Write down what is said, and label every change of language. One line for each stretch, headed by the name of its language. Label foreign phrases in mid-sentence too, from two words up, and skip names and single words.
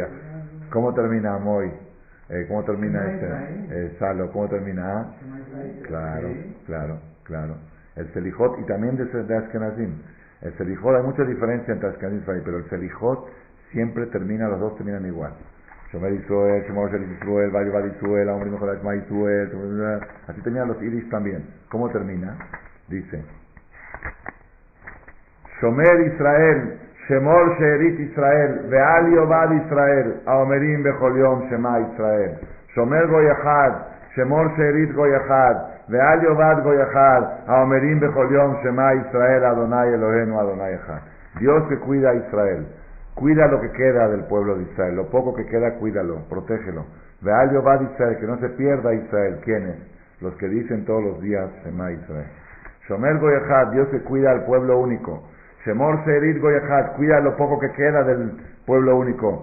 Spanish: ¿Cómo termina Moy? ¿Cómo termina Salo? ¿Cómo termina? Claro. El Selijot, y también de Ashkenazim. El Selijot, hay mucha diferencia entre Ashkenazim y Israel, pero el Selijot siempre termina, los dos terminan igual.
Hebrew: שומר ישראל שמור של ישראל ויאבד ישראל אומרים אחד שמע ישראל,
Spanish: así terminan los Iris también. ¿Cómo termina? Dice,
Hebrew: שומר ישראל שמור שארית ישראל ואל יאבד ישראל האומרים בכל יום שמע ישראל שומר גוי אחד שמור שארית גוי אחד ואל יאבד גוי אחד האומרים בכל יום שמע ישראל אדוני אלוהינו אדוני אחד.
Spanish: Dios que cuida a Israel. Cuida lo que queda del pueblo de Israel, lo poco que queda, cuídalo, protégelo.
Hebrew: ואל יאבד ישראל,
Spanish: que no se pierda Israel. ¿Quiénes? Los que dicen todos los días Shema Israel.
Hebrew: שומר גוי אחד,
Spanish: Dios que cuida al pueblo único.
Hebrew: שמור שארית גוי אחד,
Spanish: cuida lo poco que queda del pueblo único.